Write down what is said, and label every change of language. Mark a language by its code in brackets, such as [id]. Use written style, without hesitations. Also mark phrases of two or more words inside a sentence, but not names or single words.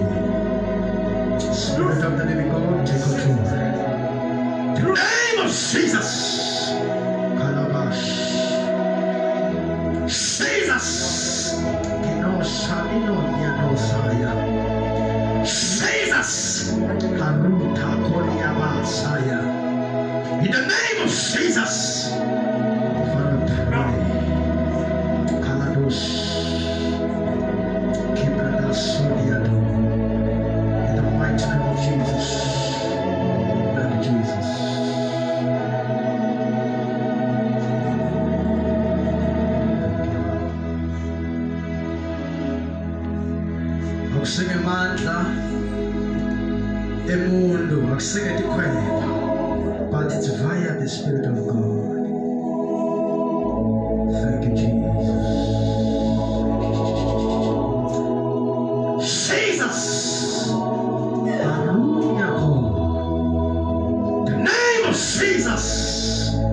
[en] Spirit of the living God, take control. In the name of Jesus. Kalabash. Jesus. Jesus. Haruta Koryaba Saya. In the name of Jesus. Father, pray. Kaladosh. In the mighty name of Jesus. Blood of Jesus. [ss] Akusinge mandla emundu, akusinge tikhwela, [en] but it's via the Spirit of God. Thank you, Jesus. Jesus.